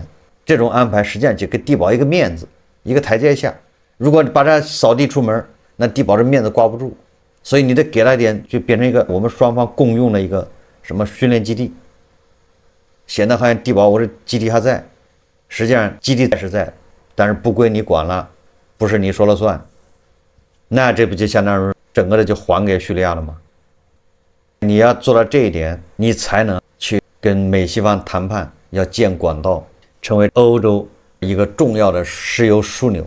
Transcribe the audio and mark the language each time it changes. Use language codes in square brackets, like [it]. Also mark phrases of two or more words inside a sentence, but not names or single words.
[zh] 這種安排實際上就給地保一個面子，一個台階下。如果你把它掃地出門，那地保這面子掛不住，所以你得給他一點，就變成一個我們雙方共用的一個什麼訓練基地。顯得好像地保我這基地還在，實際上基地是在，但是不歸你管了，不是你說了算。那這不就相當於整個的就還給敘利亞了嗎？你要做到这一點，你才能去跟美西方談判，要建管道，成為歐洲一個重要的石油樞紐。